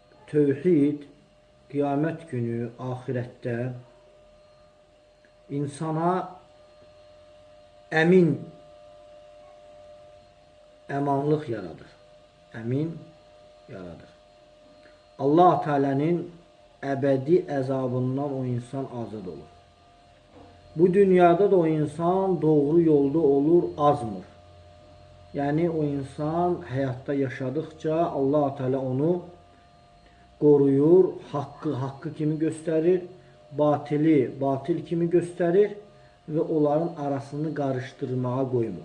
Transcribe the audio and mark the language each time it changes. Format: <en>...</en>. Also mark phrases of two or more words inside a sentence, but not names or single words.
<az>tövhid qiyamət günü, axirətdə insana əmanlıq yaradır. Əmin yaradır. Allah Teala'nın əbədi əzabından o insan azad olur. Bu dünyada da o insan doğru yolda olur, azmır.</az> <tr>Yani o insan hayatta yaşadıkça Allah Teala onu koruyur, hakkı kimi gösterir, batili batil kimi gösterir ve onların arasını karıştırmaya koymur.</tr>